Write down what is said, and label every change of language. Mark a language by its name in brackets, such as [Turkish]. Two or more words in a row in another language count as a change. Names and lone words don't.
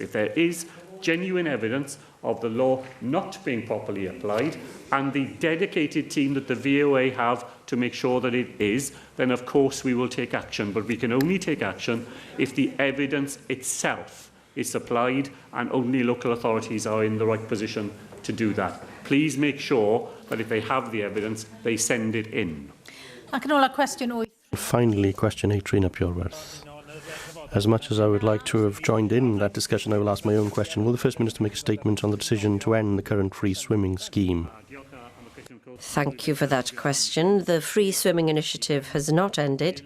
[English] If there is genuine evidence of the law not being properly applied and the dedicated team that the VOA have to make sure that it is, then of course we will take action. But we can only take action if the evidence itself is supplied, and only local authorities are in the right position to do that. Please make sure that if they have the evidence, they send it in. [Welsh] Ac yn ola cwestiwn 8. [English] Finally, question 8, Rhun ap Iorwerth. As much as I would like to have joined in that discussion, I will ask my own question. Will the First Minister make a statement on the decision to end the current free swimming scheme? Thank you for that question. The free swimming initiative has not ended.